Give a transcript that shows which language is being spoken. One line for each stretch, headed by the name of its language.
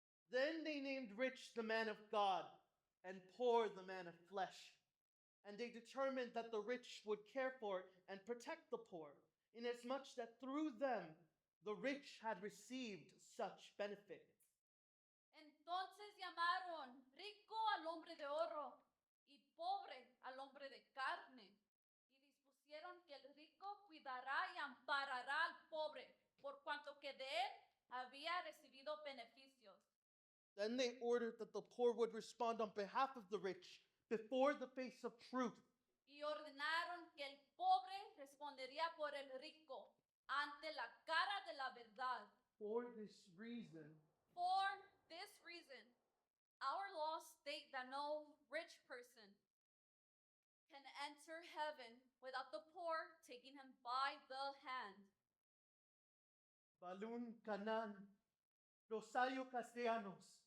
English: Then they named rich the man of God, and poor the man of flesh. And they determined that the rich would care for and protect the poor, inasmuch that through them the rich had received such benefit.
Spanish: Entonces llamaron rico al hombre de oro y pobre al hombre de carne. Y dispusieron que el rico cuidará y amparará al pobre, por cuanto que de él había recibido beneficios.
English: Then they ordered that the poor would respond on behalf of the rich before the face of truth.
Spanish: Y ordenaron que el pobre respondería por el rico ante la cara de la verdad.
English: For this reason, For this reason, our laws state that no rich person can enter heaven without the poor taking him by the hand. Balun Canan, Rosario Castellanos.